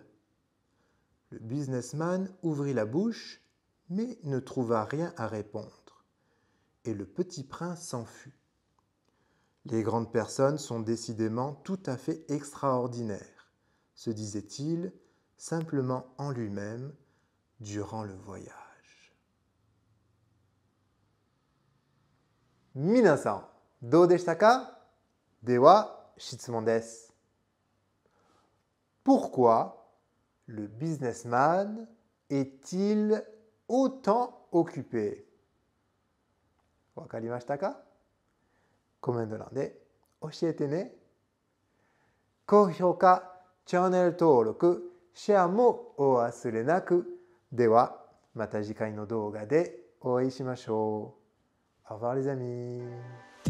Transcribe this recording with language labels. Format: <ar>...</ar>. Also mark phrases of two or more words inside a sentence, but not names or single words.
<fr>Le businessman ouvrit la bouche, mais ne trouva rien à répondre. Et le petit prince s'enfuit. Les grandes personnes sont décidément tout à fait extraordinaires, se disait-il simplement en lui-même durant le voyage.</fr> <ja>みなさん、どうでしたか? では、質問です.</ja> <fr>Pourquoi le businessman est-il autant occupé?</fr> <ja>わかりましたか? コメント欄で教えてね。高評価、チャンネル登録、シェアもお忘れなく。では、また次回の動画でお会いしましょう。</ja> <fr>Au revoir les amis.</fr>